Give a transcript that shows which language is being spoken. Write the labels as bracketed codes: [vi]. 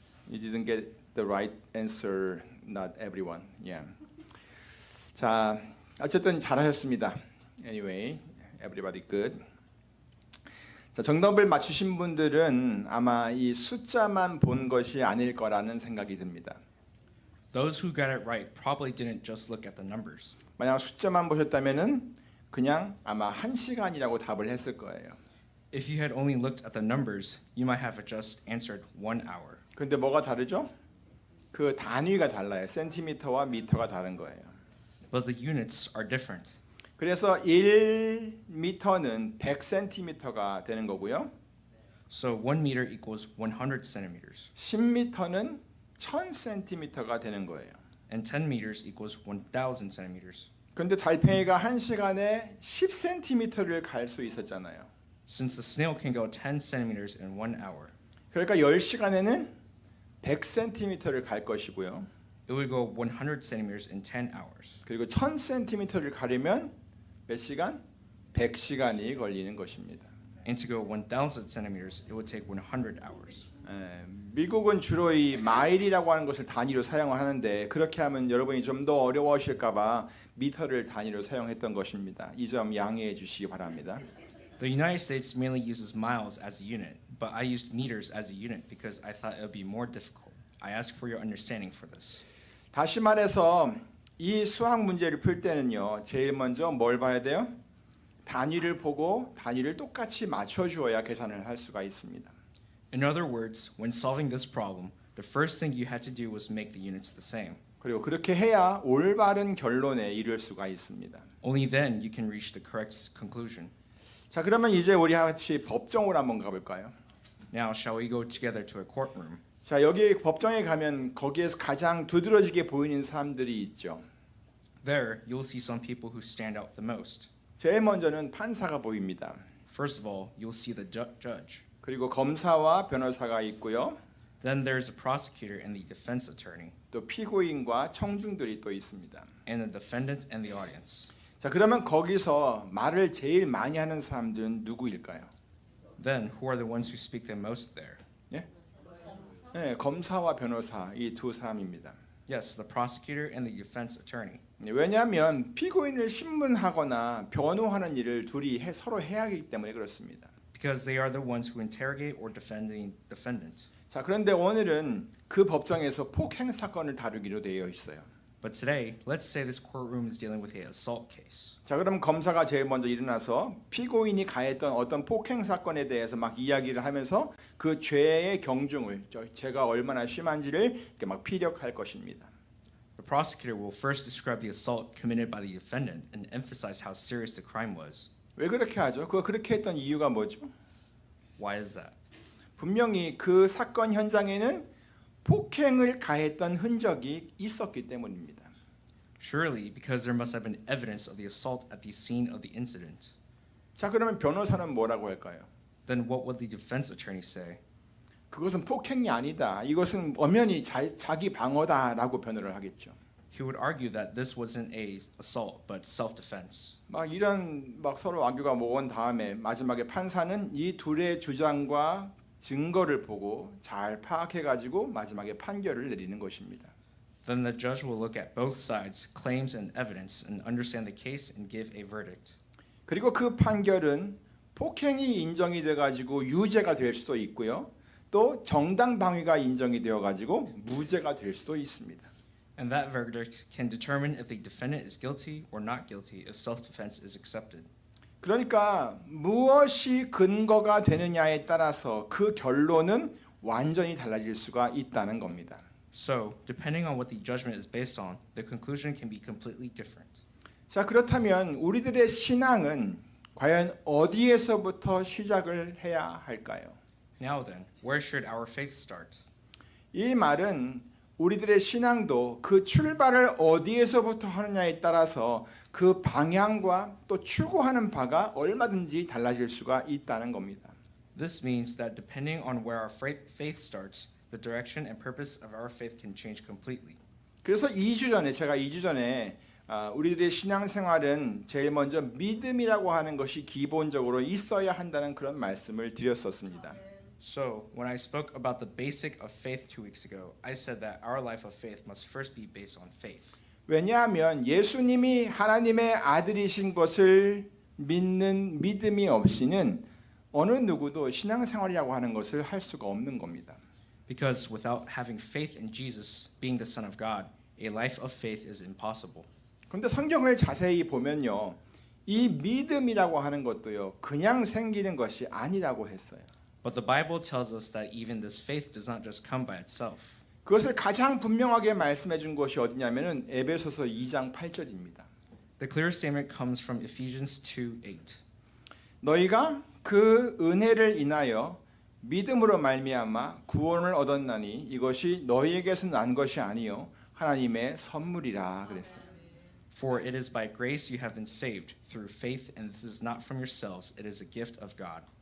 [en] You didn't get the right answer, not everyone. Yeah. [ko] 자, 어쨌든 잘하셨습니다. [en] Anyway, everybody good. [ko] 자, 정답을 맞추신 분들은 아마 이 숫자만 본 것이 아닐 거라는 생각이 듭니다. [en] Those who got it right probably didn't just look at the numbers. [ko] 만약 숫자만 보셨다면은 그냥 아마 1시간이라고 답을 했을 거예요. [en] If you had only looked at the numbers, you might have just answered 1 hour. [ko] 근데 뭐가 다르죠? 그 단위가 달라요. 센티미터와 미터가 다른 거예요. [en] But the units are different. [ko] 그래서 1미터는 100cm가 되는 거고요. [en] So 1 meter equals 100 centimeters. [ko] 10m는 1000cm가 되는 거예요. [en] And 10 meters equals 1,000 centimeters. [ko] 근데 달팽이가 1시간에 10cm를 갈 수 있었잖아요. [en] Since the snail can go 10 centimeters in 1 hour, [ko] 그러니까 10시간에는 100cm를 갈 것이고요. [en] it would go 100 centimeters in 10 hours. [ko] 그리고 1000cm를 가려면 몇 시간? 100시간이 걸리는 것입니다. [en] And to go 1,000 centimeters, it would take 100 hours. [ko] 미국은 주로 이 마일이라고 하는 것을 단위로 사용하는데 그렇게 하면 여러분이 좀 더 어려워하실까 봐 미터를 단위로 사용했던 것입니다. 이 점 양해해 주시기 바랍니다. [en] The United States mainly uses miles as a unit, but I used meters as a unit because I thought it would be more difficult. I ask for your understanding for this. [ko] 다시 말해서 이 수학 문제를 풀 때는요. 제일 먼저 뭘 봐야 돼요? 단위를 보고 단위를 똑같이 맞춰 주어야 계산을 할 수가 있습니다. [en] In other words, when solving this problem, the first thing you had to do was make the units the same. [ko] 그리고 그렇게 해야 올바른 결론에 이를 수가 있습니다. [en] Only then you can reach the correct conclusion. [ko] 자, 그러면 이제 우리 같이 법정으로 한번 가볼까요? [en] Now, shall we go together to a courtroom? [ko] 자, 여기 법정에 가면 거기에서 가장 두드러지게 보이는 사람들이 있죠. [en] There, you'll see some people who stand out the most. [ko] 제일 먼저는 판사가 보입니다. [en] First of all, you'll see the judge. [ko] 그리고 검사와 변호사가 있고요. [en] Then there's a prosecutor and the defense attorney, [ko] 또 피고인과 청중들이 또 있습니다. [en] and the defendant and the audience. [ko] 자, 그러면 거기서 말을 제일 많이 하는 사람들은 누구일까요? [en] Then, who are the ones who speak the most there? [ko] 예? 네, 검사와 변호사 이 두 사람입니다. [en] Yes, the prosecutor and the defense attorney. [ko] 왜냐하면 피고인을 신문하거나 변호하는 일을 둘이 서로 해야 하기 때문에 그렇습니다. [en] Because they are the ones who interrogate or defend the defendant. [ko] 자, 그런데 오늘은 그 법정에서 폭행 사건을 다루기로 되어 있어요. [en] But today, let's say this courtroom is dealing with an assault case. [ko] 자, 그럼 검사가 제일 먼저 일어나서 피고인이 가했던 어떤 폭행 사건에 대해서 막 이야기를 하면서 그 죄의 경중을 죄가 얼마나 심한지를 이렇게 막 피력할 것입니다. [en] The prosecutor will first describe the assault committed by the defendant and emphasize how serious the crime was. [ko] 왜 그렇게 하죠? 그렇게 했던 이유가 뭐죠? [en] Why is that? [ko] 분명히 그 사건 현장에는 폭행을 가했던 흔적이 있었기 때문입니다. [en] Surely, because there must have been evidence of the assault at the scene of the incident. [ko] 자, 그러면 변호사는 뭐라고 할까요? [en] Then what would the defense attorney say? [ko] 그것은 폭행이 아니다. 이것은 엄연히 자기 방어다라고 변호를 하겠죠. [en] He would argue that this wasn't a assault but self-defense. [ko] 막 이런 막 서로 argu가 모은 다음에 마지막에 판사는 이 둘의 주장과 증거를 보고 잘 파악해 가지고 마지막에 판결을 내리는 것입니다. [en] Then the judge will look at both sides' claims and evidence and understand the case and give a verdict. [ko] 그리고 그 판결은 폭행이 인정이 돼 가지고 유죄가 될 수도 있고요. 또 정당 방위가 인정이 되어 가지고 무죄가 될 수도 있습니다. [en] And that verdict can determine if the defendant is guilty or not guilty if self-defense is accepted. [ko] 그러니까 무엇이 근거가 되느냐에 따라서 그 결론은 완전히 달라질 수가 있다는 겁니다. [en] So, depending on what the judgment is based on, the conclusion can be completely different. [ko] 자, 그렇다면 우리들의 신앙은 과연 어디에서부터 시작을 해야 할까요? [en] Now then, where should our faith start? [ko] 이 말은 우리들의 신앙도 그 출발을 어디에서부터 하느냐에 따라서 그 방향과 또 추구하는 바가 얼마든지 달라질 수가 있다는 겁니다. [en] This means that depending on where our faith starts, the direction and purpose of our faith can change completely. [ko] 그래서 2주 전에 제가 2주 전에 우리들의 신앙생활은 제일 먼저 믿음이라고 하는 것이 기본적으로 있어야 한다는 그런 말씀을 드렸었습니다. [en] So, when I spoke about the basic of faith 2 weeks ago, I said that our life of faith must first be based on faith. [ko] 왜냐하면 예수님이 하나님의 아들이신 것을 믿는 믿음이 없이는 어느 누구도 신앙생활이라고 하는 것을 할 수가 없는 겁니다. [en] Because without having faith in Jesus being the Son of God, a life of faith is impossible. [ko] 그런데 성경을 자세히 보면요, 이 믿음이라고 하는 것도요, 그냥 생기는 것이 아니라고 했어요. [en] But the Bible tells us that even this faith does not just come by itself. [ko] 그것을 가장 분명하게 말씀해 준 것이 어디냐면은 에베소서 2장 8절입니다. [en] The clear statement comes from Ephesians 2:8. [ko] 너희가 그 은혜를 인하여 믿음으로 말미암아 구원을 얻었나니 이것이 너희에게서 난 것이 아니요 하나님의 선물이라 그랬어요. [en] For it is by grace you have been saved through faith, and this is not from yourselves; it is a gift of God.